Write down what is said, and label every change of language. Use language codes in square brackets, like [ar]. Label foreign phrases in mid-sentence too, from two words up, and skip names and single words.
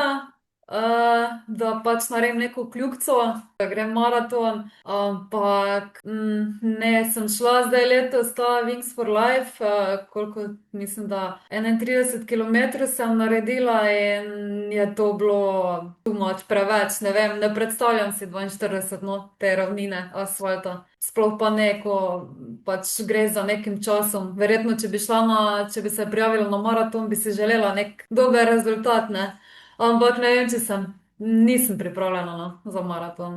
[sl] želja, da pač naredim neko kljukico, da grem maraton, ampak ne, sem šla zdaj letos ta Wings for Life, koliko mislim, da 31 km sem naredila in je to bilo [en] too much, [sl] preveč, ne vem, ne predstavljam si 42, no, te ravnine asfalta. Sploh pa ne, ko pač gre za nekim časom. Verjetno, če bi se prijavila na maraton, bi si želela nek dober rezultat, ne. Ampak ne vem, če nisem pripravljena no, za maraton.